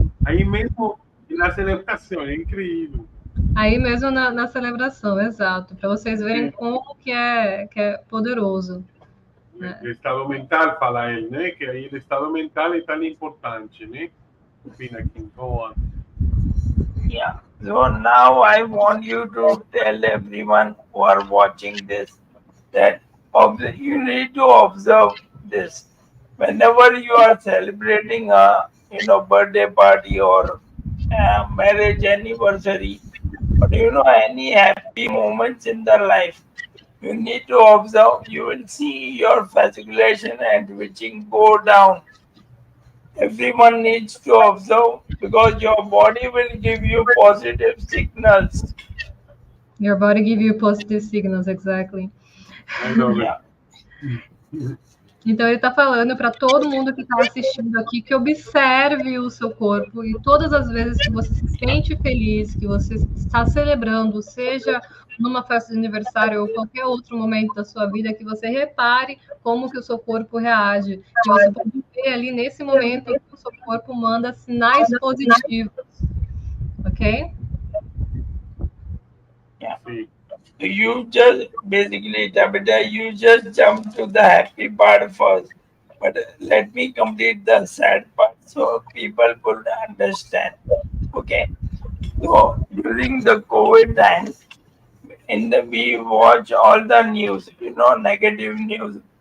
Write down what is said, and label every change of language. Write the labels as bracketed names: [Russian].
[Spanish] Ahí mismo en la celebración, [Portuguese] é incrível. Aí mesmo na celebração, exato, para vocês verem como que é poderoso. O estado mental, fala ele, né? Que aí o estado mental é tão importante, né? [English] Pinakin, go on. Yeah. So now I want you to tell everyone who are watching this that you need to observe this. Whenever you are celebrating a birthday party or marriage anniversary, or any happy moments in the life, you need to observe. You will see your fasciculation and twitching go down. Everyone needs to observe because your body will give you positive signals. Your body give you positive signals, exactly. I know. Yeah. [Portuguese] Então ele está falando para todo mundo que está assistindo aqui que observe o seu corpo e todas as vezes que você se sente feliz, que você está celebrando, seja numa festa de aniversário ou qualquer outro momento da sua vida, que você repare como que o seu corpo reage, que você pode ver ali nesse momento que o seu corpo manda sinais positivos, ok? [English] Yeah. You just basically, Tabitha, you just jump to the happy part first. But let me complete the sad part so people could understand. Okay. So during the COVID time, we watch all the news, negative news.